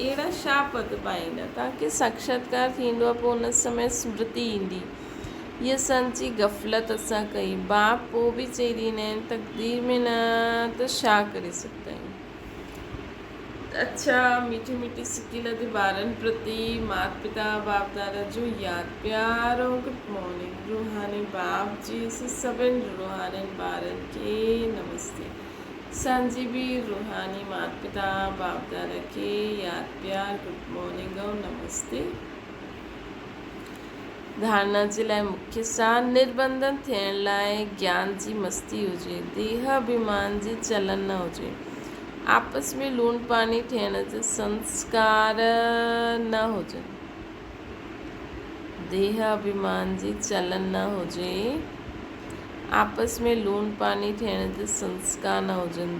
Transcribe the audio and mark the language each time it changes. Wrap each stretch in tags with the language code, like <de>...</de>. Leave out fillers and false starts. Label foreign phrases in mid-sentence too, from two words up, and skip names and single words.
<sd>अहिड़ा छा पद पाईंदा? तव्हांखे साक्षात्कार थींदो आहे, पोइ उन समय स्मृति ईंदी, हीअ संची गफ़लत असां कई। बाप पोइ बि चई ॾींदा आहिनि तक़दीर में न त छा करे सघंदा आहियूं। अच्छा, मीठी मीठी सिकी लधी ॿारनि प्रति माता पिता बाप दादा जो यादि प्यार ऐं</sd> <en>good morning.</en> <sd>रूहानी बाप जी सभिनि रूहानी ॿारनि खे नमस्ते। असांजी बि रूहानी माता पिता बाप दादा खे यादि प्यार,</sd> <en>good morning</en> <sd>ऐं नमस्ते। धारणा जे लाइ मुख्य सार, निर्बंधन थियण लाइ ज्ञान जी मस्ती हुजे, देह अभिमान जी चलन न हुजे, आपस में लूणु पाणी थियण जा संस्कार न हुजनि, देह अभिमान जी चलन न हुजे, आपस में लूणु पाणी थियण जा संस्कार न हुजनि।</sd>